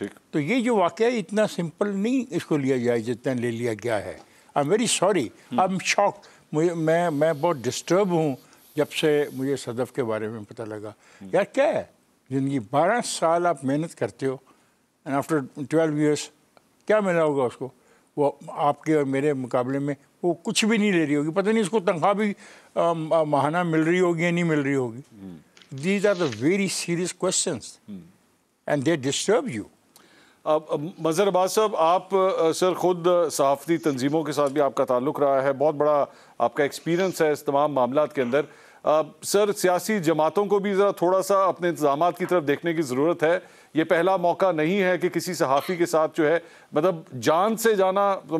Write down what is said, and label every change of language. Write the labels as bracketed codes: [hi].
[ur] تو یہ جو واقعہ ہے اتنا سمپل نہیں اس کو لیا جائے جتنا لے لیا گیا ہے۔ [en] I am very sorry, I am shocked, [ur] میں بہت ڈسٹرب ہوں جب سے مجھے صدف کے بارے میں پتہ لگا۔ یار کیا ہے زندگی، 12 سال آپ محنت کرتے ہو، [en] and after 12 years [ur] کیا ملا ہوگا اس کو؟ وہ آپ کے اور میرے مقابلے میں وہ کچھ بھی نہیں لے رہی ہوگی, پتہ نہیں اس کو تنخواہ بھی ماہانہ مل رہی ہوگی یا نہیں مل رہی ہوگی. [en] These are the very serious questions and they disturb you. [ur] مظہر عباس صاحب, آپ سر خود صحافتی تنظیموں کے ساتھ بھی آپ کا تعلق رہا ہے, بہت بڑا آپ کا ایکسپیرینس ہے اس تمام معاملات کے اندر. سر سیاسی جماعتوں کو بھی ذرا تھوڑا سا اپنے انتظامات کی طرف دیکھنے کی ضرورت ہے. یہ پہلا موقع نہیں ہے کہ کسی صحافی کے ساتھ جو ہے مطلب جان سے جانا.